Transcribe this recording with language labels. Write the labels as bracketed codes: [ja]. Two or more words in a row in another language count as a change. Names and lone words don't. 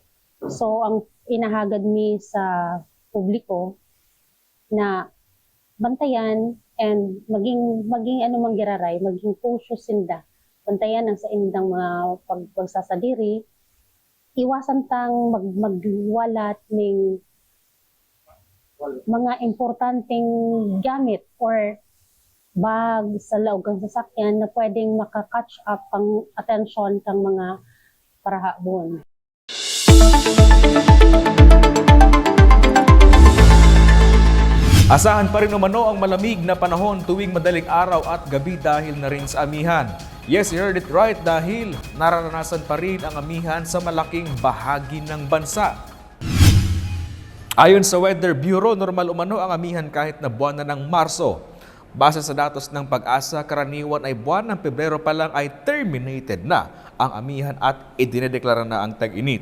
[bik] So, ang inahagad mi sa publiko na bantayan and maging anumang giraray, maging cautious sinda. Bantayan ang sa indang mga pagsasadiri. [tl] Iwasan tang magwalat ng mga importanteng gamit or bag sa loob ng sasakyan na pwedeng maka- [en] catch up [tl] ang atensyon ng mga parahabon. Asahan pa rin umano ang malamig na panahon tuwing madaling araw at gabi dahil na rin sa amihan. [en] Yes, you heard it right, [tl] dahil nararanasan pa rin ang amihan sa malaking bahagi ng bansa. Ayon sa Weather Bureau, normal umano ang amihan kahit na buwan na ng Marso. Base sa datos ng Pag-asa, karaniwan ay buwan ng Pebrero pa lang ay terminated na ang amihan at idinedeklara na ang tag-init.